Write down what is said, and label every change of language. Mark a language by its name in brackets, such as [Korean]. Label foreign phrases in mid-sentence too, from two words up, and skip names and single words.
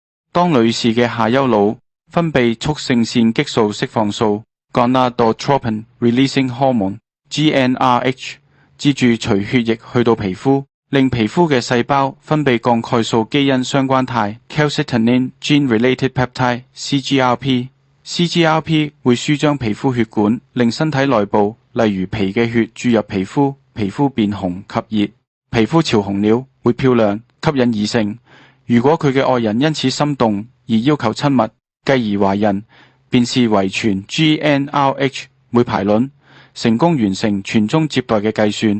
[Cantonese] 當女士嘅下丘腦分泌促性腺激素釋放素 [English] gonadotropin releasing hormone GnRH， [Cantonese] 接住隨血液去到皮膚，令皮膚嘅細胞分泌鋼鈣素基因相關肽 [English] calcitonin gene-related peptide CGRP [Cantonese] 會舒張皮膚血管，令身體內部例如皮嘅血注入皮膚，皮膚變紅及熱，皮膚潮紅了會漂亮吸引異性。如果佢嘅愛人因此心動而要求親密，繼而懷孕，便是遺傳 GnRH 會排卵，成功完成傳宗接代嘅計算。